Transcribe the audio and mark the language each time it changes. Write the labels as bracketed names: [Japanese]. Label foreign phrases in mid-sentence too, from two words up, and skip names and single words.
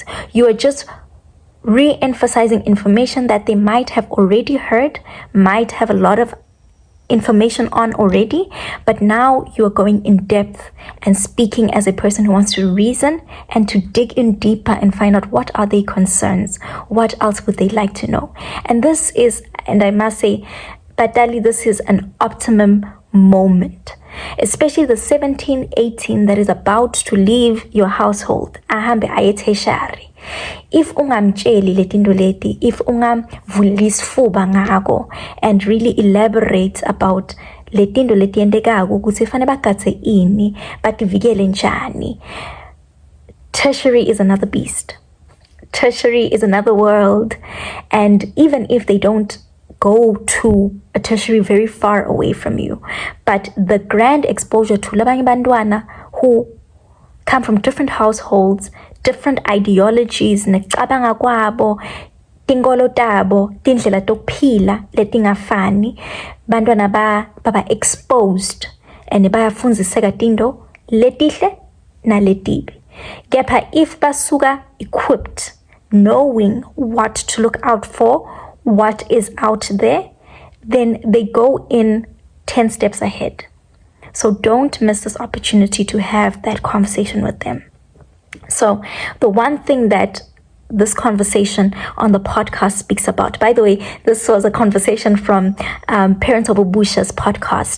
[English] You are just re-emphasizing information that they might have already heard, might have a lot of information on already, but now you are going in depth and speaking as a person who wants to reason and to dig in deeper and find out what are their concerns, what else would they like to know. And this is, and I must say, Batali, this is an optimum moment, especially the 17, 18 that is about to leave your household. [Swati] Ahambe ayethe shari. If ungamtsheli letinto leti, if ungamvuleli isifuba ngako [English] and really elaborate about [Swati] letinto leti yendekako ukuthi fanele bagathe ini, bativikele njani. [English] Tertiary is another beast. Tertiary is another world, and even if they don't go to a tertiary very far away from you, but the grand exposure to [Swati] labanye bantwana [English] who come from different households, different ideologies, [Swati] necabanga kwabo, tinkolo tabo, tindlela tokuphila letingafani, bantwana baba exposed and bayafundziseka tinto letihle naletibi. [English] Kepha if basuka equipped, knowing what to look out for, what is out there, then they go in 10 steps ahead. So don't miss this opportunity to have that conversation with them. So the one thing that this conversation on the podcast speaks about, by the way, this was a conversation from Parents of Ubusha's podcast.